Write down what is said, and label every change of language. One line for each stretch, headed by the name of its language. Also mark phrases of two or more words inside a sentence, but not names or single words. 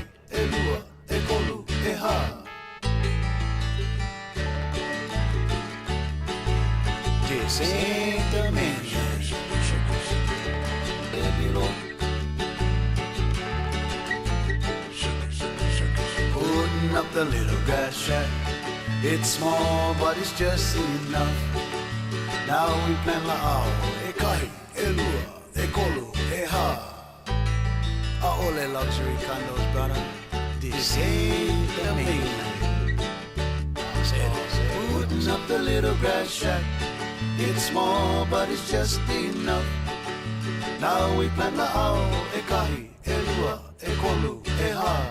Hawaiian: Elua, ekolu, eha.
English: This ain't the mainland. Below. Putting up the little grass shack. It's small, but it's just enough. Now we plan
Hawaiian: la'ao, e kahi, e lua, e kolu, e ha.
English: Ole luxury condos, brother. This ain't the mainland. Putting up the little grass shack. It's small, but it's just enough. Now we plan la'ao, e kahi, e lua, e kolu, e ha.